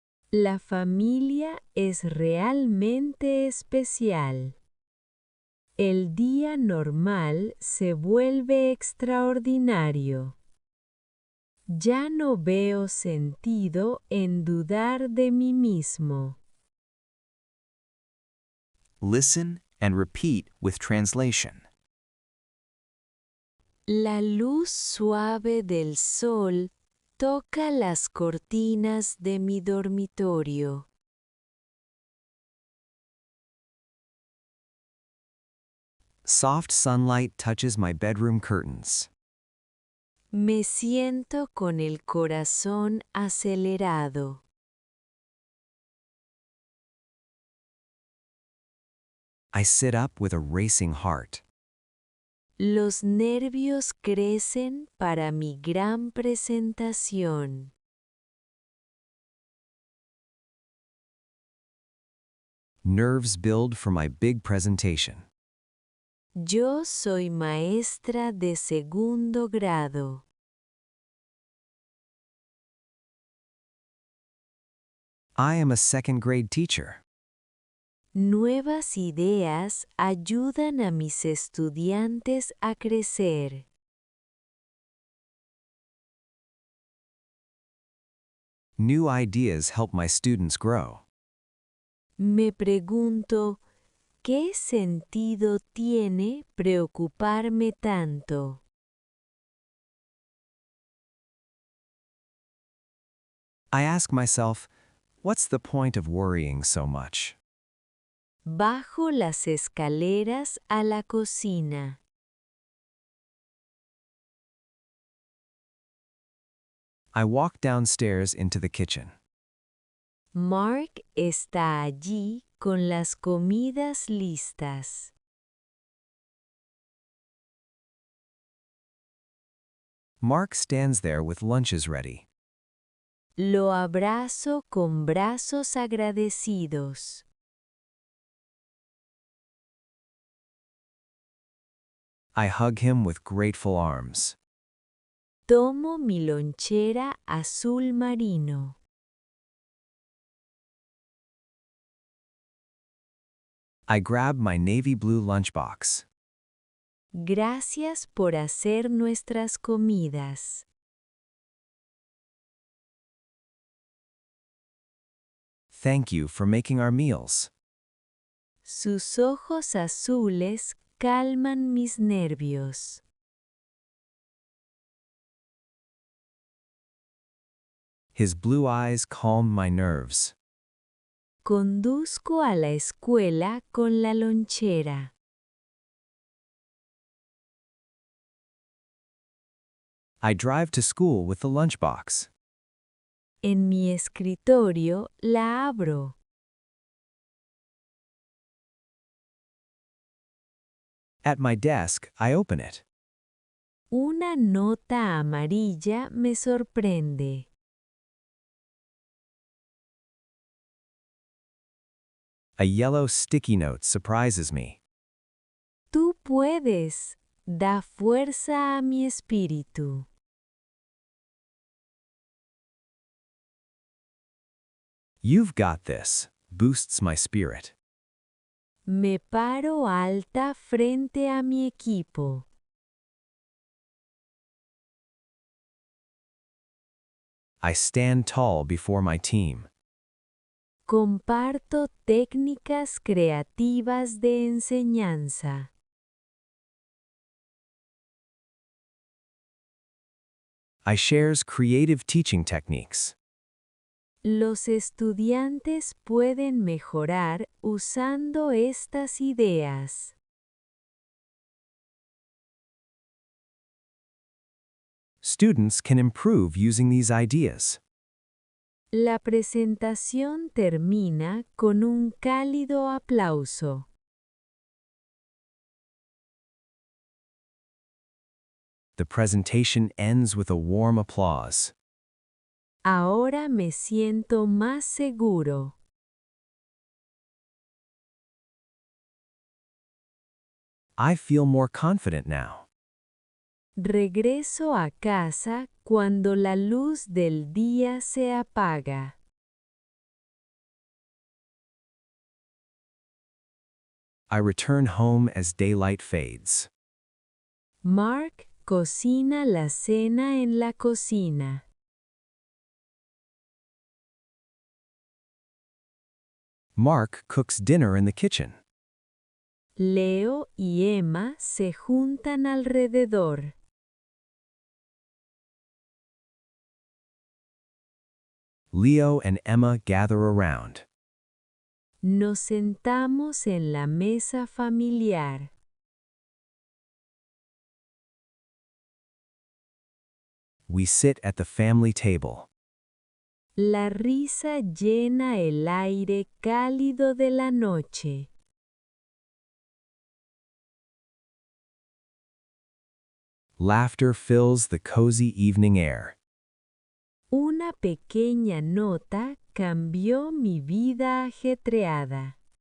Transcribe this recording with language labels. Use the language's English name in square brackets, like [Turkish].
[Spanish] La familia es realmente especial. El día normal se vuelve extraordinario. Ya no veo sentido en dudar de mí mismo. [English] Listen and repeat with translation. [Spanish] La luz suave del sol toca las cortinas de mi dormitorio. [English] Soft sunlight touches my bedroom curtains. [Spanish] Me siento con el corazón acelerado. [English] I sit up with a racing heart. [Spanish] Los nervios crecen para mi gran presentación. [English] Nerves build for my big presentation. [Spanish] Yo soy maestra de segundo grado. [English] I am a second-grade teacher. [Spanish] Nuevas ideas ayudan a mis estudiantes a crecer. [English] New ideas help my students grow. [Spanish] Me pregunto, ¿qué sentido tiene preocuparme tanto? [English] I ask myself, what's the point of worrying so much? [Spanish] Bajo las escaleras a la cocina. [English] I walk downstairs into the kitchen. [Spanish] Mark está allí con las comidas listas. [English] Mark stands there with lunches ready. [Spanish] Lo abrazo con brazos agradecidos. [English] I hug him with grateful arms. [Spanish] Tomo mi lonchera azul marino. [English] I grab my navy blue lunchbox. [Spanish] Gracias por hacer nuestras comidas. [English] Thank you for making our meals. [Spanish] Sus ojos azules calman mis nervios. [English] His blue eyes calm my nerves. [Spanish] Conduzco a la escuela con la lonchera. [English] I drive to school with the lunchbox. [Spanish] En mi escritorio la abro. [English] At my desk, I open it. [Spanish] Una nota amarilla me sorprende. [English] A yellow sticky note surprises me. [Spanish] Tú puedes. Da fuerza a mi espíritu. [English] You've got this, boosts my spirit. [Spanish] Me paro alta frente a mi equipo. [English] I stand tall before my team. [Spanish] Comparto técnicas creativas de enseñanza. [English] I shares creative teaching techniques. [Spanish] Los estudiantes pueden mejorar usando estas ideas. [English] Students can improve using these ideas. [Spanish] La presentación termina con un cálido aplauso. [English] The presentation ends with a warm applause. [Spanish] Ahora me siento más seguro. [English] I feel more confident now. [Spanish] Regreso a casa cuando la luz del día se apaga. [English] I return home as daylight fades. [Spanish] Mark cocina la cena en la cocina. [English] Mark cooks dinner in the kitchen. [Spanish] Leo y Emma se juntan alrededor. [English] Leo and Emma gather around. [Spanish] Nos sentamos en la mesa familiar. [English] We sit at the family table. [Spanish] La risa llena el aire cálido de la noche. [English] Laughter fills the cozy evening air. [Spanish] Una pequeña nota cambió mi vida ajetreada.